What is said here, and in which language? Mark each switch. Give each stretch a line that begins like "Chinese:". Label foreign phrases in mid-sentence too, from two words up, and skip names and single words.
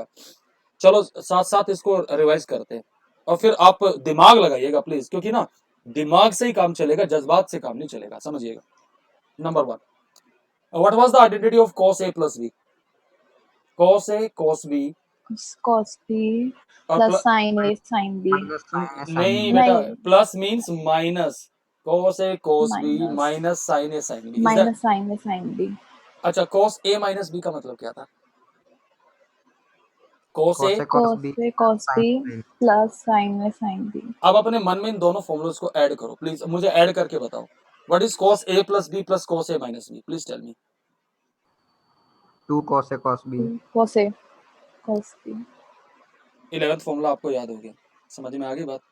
Hindi: चलो साथ साथ इसको रिवाइज करते हैं और फिर आप दिमाग लगाइएगा प्लीज, क्योंकि ना दिमाग से ही काम चलेगा, जज्बात से काम नहीं चलेगा, समझिएगा।
English: number 1, what was the identity of cos a plus b? cos a cos b Cos B
Hindi: और
English: plus sin A sin B. Minus sin A sin
Hindi: नहीं
English: B.
Hindi: बेटा, नहीं.
English: plus means minus, cos a cos b Minus. minus sin a sin b. is that? Minus sin A sin B.
Hindi: अच्छा
English: cos a minus b
Hindi: का मतलब क्या था? cos a।
English: Cos A cos Cos B A cos sin B sin. plus sin A sin B.
Hindi: अब अपने मन में इन दोनों फॉर्मूलोज को ऐड करो प्लीज, मुझे ऐड करके बताओ।
English: what is cos a plus b plus cos a minus b? please tell me. 2 cos A cos B. Cos A cos B.
Hindi: 11th फॉर्मूला आपको याद हो गया, समझ में आ गई बात?